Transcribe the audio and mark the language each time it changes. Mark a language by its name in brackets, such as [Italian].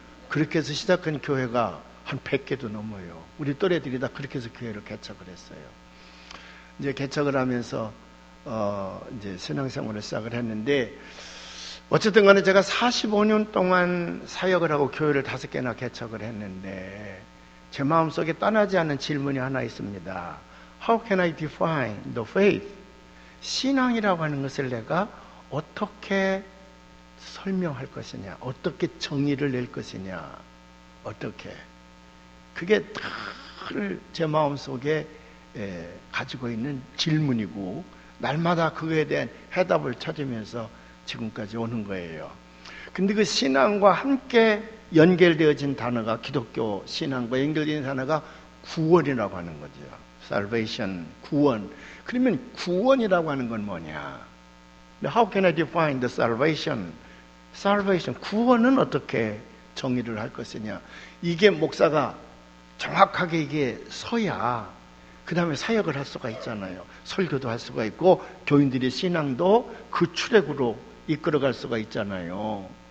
[Korean] 그렇게 해서 시작한 교회가 한 100개도 넘어요. 우리 또래들이 다 그렇게 해서 교회를 개척을 했어요. 이제 개척을 하면서 이제 신앙생활을 시작을 했는데 어쨌든 간에 제가 45년 동안 사역을 하고 교회를 5개나 개척을 했는데 제 마음속에 떠나지 않는 질문이 하나 있습니다. [English] How can I define the faith? [Korean] 신앙이라고 하는 것을 내가 어떻게 설명할 것이냐? 어떻게 정의를 낼 것이냐? 어떻게? 그게 늘 제 마음속에 가지고 있는 질문이고 날마다 그거에 대한 해답을 찾으면서 지금까지 오는 거예요. 근데 그 신앙과 함께 연결되어진 단어가 기독교 신앙과 연결된 단어가 구원이라고 하는 거죠. salvation, 구원. 그러면 구원이라고 하는 건 뭐냐? [English] How can I define the salvation? [Korean] salvation, 구원은 어떻게 정의를 할 것이냐? 이게 목사가 정확하게 이게 서야 그 다음에 사역을 할 수가 있잖아요. 설교도 할 수가 있고 교인들의 신앙도 그 출애구로 이끌어갈 수가 있잖아요.